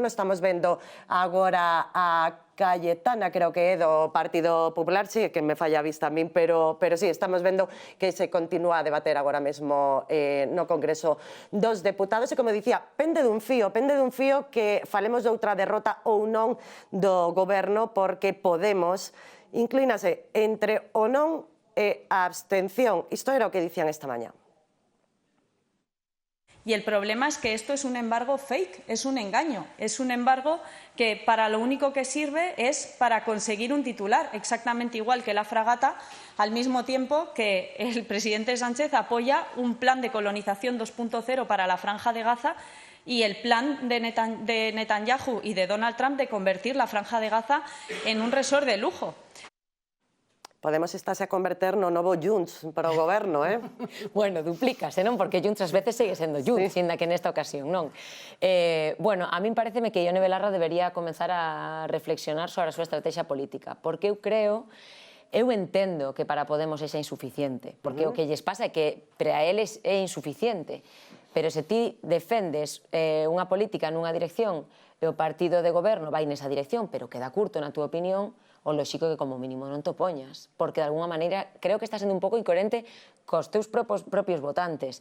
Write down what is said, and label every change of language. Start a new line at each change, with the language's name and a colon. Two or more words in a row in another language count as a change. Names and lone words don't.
Galician: Estamos vendo agora a Cayetana, creo que é do Partido Popular, sí, que me falla a vista a min, pero sí, estamos vendo que se continúa a debater agora mesmo no Congreso dos Deputados, e como dicía, pende dun fío que falemos de outra derrota ou non do goberno, porque Podemos inclínase entre o non e a abstención. Isto era o que dicían esta mañá.
Spanish: Y el problema es que esto es un embargo fake, es un engaño, es un embargo que para lo único que sirve es para conseguir un titular, exactamente igual que la fragata, al mismo tiempo que el presidente Sánchez apoya un plan de colonización 2.0 para la Franja de Gaza y el plan de Netanyahu y de Donald Trump de convertir la Franja de Gaza en un resort de lujo.
Galician: Podemos estarse a converter no novo Junts para o goberno, Bueno, duplícase, non? Porque Junts ás veces segue sendo Junts, ainda que nesta ocasión non. Bueno, a min pareceme que Ione Belarra debería comenzar a reflexionar sobre a súa estrategia política, porque eu entendo que para Podemos é insuficiente, porque o que lles pasa é que para eles é insuficiente, pero se ti defendes unha política nunha dirección e o partido de goberno vai nesa dirección, pero queda curto na túa opinión, o lóxico que como mínimo non te opoñas, porque de alguna maneira creo que está sendo un pouco incoherente cos teus propios votantes.